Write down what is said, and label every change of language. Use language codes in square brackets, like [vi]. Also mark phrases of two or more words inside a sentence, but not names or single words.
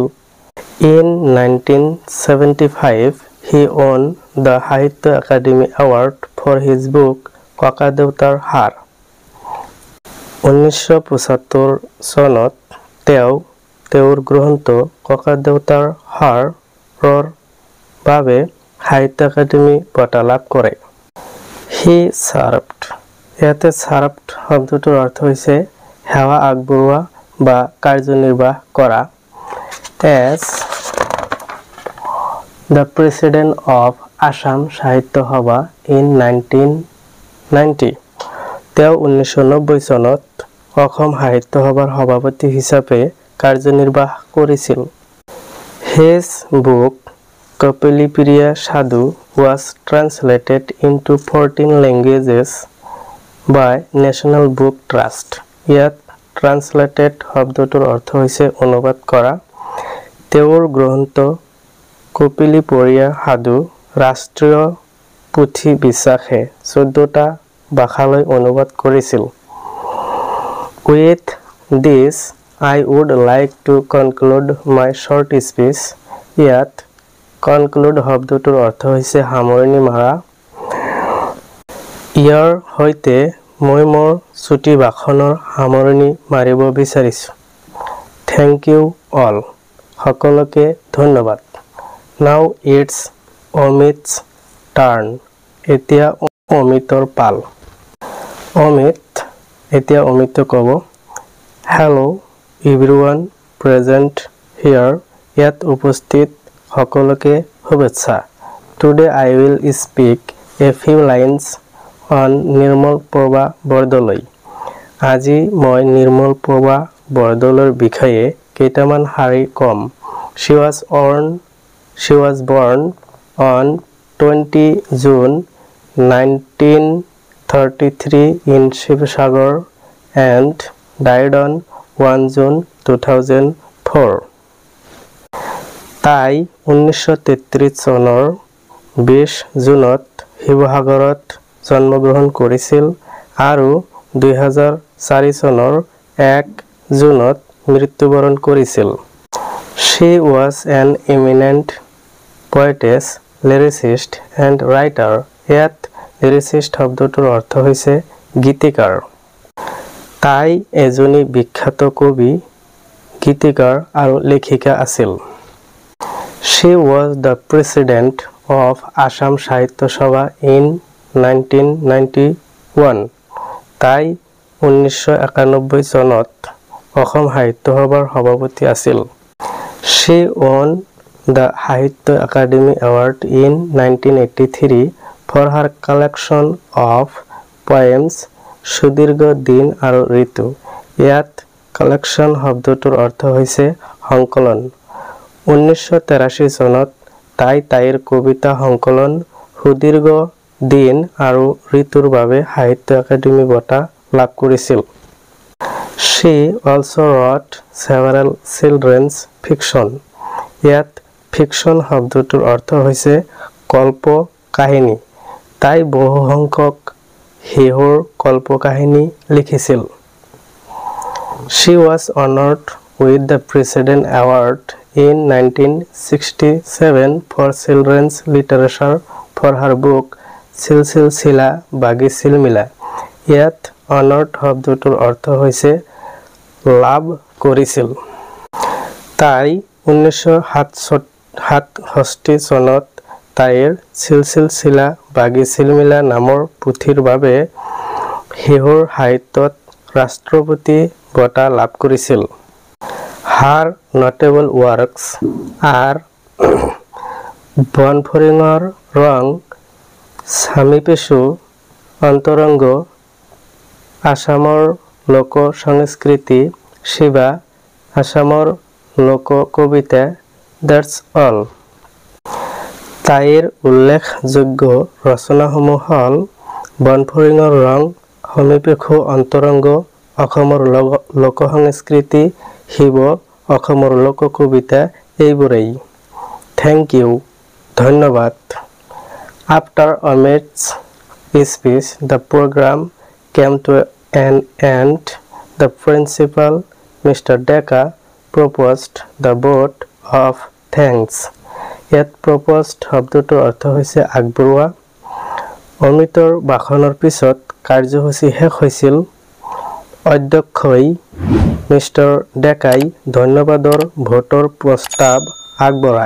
[en] In 1975 he won the Sahitya Academy Award for his book ককাদেউতাৰ হাড়। [as] 1975 চনত তেওঁৰ গ্ৰন্থ ককাদেউতাৰ হাড়ৰ বাবে সাহিত্য একাডেমি বঁটা লাভ কৰে। [en] He served [as] ইয়াতে served শব্দটোৰ অৰ্থ হৈছে সেৱা আগবঢ়োৱা বা কাৰ্যনিৰ্বাহ কৰা [en] as the president of Assam Sahitya Sabha in 1990 [as] তেওঁ 1990 চনত অসম সাহিত্য সভাৰ সভাপতি হিচাপে কাৰ্যনিৰ্বাহ কৰিছিল। [en] His book Kapilipriya Sadhu was translated into 14 languages by National Book Trust। [as] ইয়াত ট্ৰান্সলেটেড শব্দটোৰ অৰ্থ হৈছে অনুবাদ কৰা। তেওঁৰ গ্ৰন্থ কপিলিপৰীয়া সাধু ৰাষ্ট্ৰীয় পুথি বিশ্বাসে 14টা ভাষালৈ অনুবাদ কৰিছিল। [en] With this I would like to conclude my short speech। [as] ইয়াত conclude শব্দটোৰ অৰ্থ হৈছে সামৰণি মাৰা। ইয়াৰ সৈতে মই মোৰ ছুটি ভাষণৰ সামৰণি মাৰিব বিচাৰিছো। [en] Thank you all। [as] সকলোকে ধন্যবাদ। [en] Now it's Amit's turn। [as] এতিয়া অমিতৰ পাল। অমিত এতিয়া অমিতে ক'ব [en] Hello everyone present here। [as] ইয়াত উপস্থিত সকলোকে শুভেচ্ছা। [en] Today I will speak a few lines on নিৰ্মল প্ৰভা বৰদলৈ। [as] আজি মই নিৰ্মল প্ৰভা বৰদলৈৰ বিষয়ে কেইটামান শাৰী কম। [en] She was born on 20 June 1933 in Shivsagar and died on 1 June 2004। [as] তাই 1933 চনৰ 20 জুনত শিৱসাগৰত জন্মগ্ৰহণ কৰিছিল আৰু 2004 চনৰ 1 জুনত মৃত্যুবৰণ কৰিছিল। [en] She was an eminent poetess, lyricist and writer। [as] ইয়াত lyricist শব্দটোৰ অৰ্থ হৈছে গীতিকাৰ। তাই এজনী বিখ্যাত কবি, গীতিকাৰ আৰু লেখিকা আছিল। [en] She was the president of Assam Sahitya Sabha in 1991। [as] তাই 1991 চনত অসম সাহিত্য সভাৰ সভাপতি আছিল। [en] She won the Sahitya Academy Award in 1983 for her collection of poems সুদীৰ্ঘ দিন আৰু ঋতু। [as] ইয়াত কালেকশ্যন শব্দটোৰ অৰ্থ হৈছে সংকলন। 1983 চনত তাইৰ কবিতা সংকলন সুদীৰ্ঘ দিন আৰু ঋতুৰ বাবে সাহিত্য একাডেমি বঁটা লাভ কৰিছিল। [en] She also wrote several children's fiction। [as] ইয়াত fiction শব্দটোৰ অৰ্থ হৈছে কল্প কাহিনী। তাই বহু সংখ্যক শিশুৰ কল্প কাহিনী লিখিছিল। [en] She was honored with the President Award in 1967 for children's literature for her book Silsila Bagi Silmila। [as] ইয়াত honored শব্দটোৰ অৰ্থ হৈছে লাভ কৰিছিল। তাই 1967 চনত তাইৰ চিলচিলা বাগি চিলমিলা নামৰ পুথিৰ বাবে শিশুৰ সাহিত্যত ৰাষ্ট্ৰপতি বঁটা লাভ কৰিছিল। [en] Her notable works are বনফৰিঙৰ ৰং, স্বামীপেশু, অন্তৰংগ, আসামৰ লোক সংস্কৃতি, শিৱা, আসামৰ লোক কবিতা, that's all. [as] তাইৰ উল্লেখযোগ্য ৰচনাসমূহ হ'ল বনফৰিঙৰ ৰং, সমীপেশু অন্তৰংগ, অসমৰ লোকসংস্কৃতি, শিৱ, অসমৰ লোককবিতা এইবোৰেই। [en] Thank you. ধন্যবাদ। After Amit's speech, the program came to an end. The principal, Mr. Deka, proposed the vote of thanks. [as] ইয়াত proposed শব্দটোৰ অৰ্থ হৈছে আগবঢ়োৱা। অমিতৰ ভাষণৰ পিছত কাৰ্যসূচী শেষ হৈছিল। অধ্যক্ষই মিষ্টাৰ ডেকাই ধন্যবাদৰ ভোটৰ প্ৰস্তাৱ আগবঢ়ায়।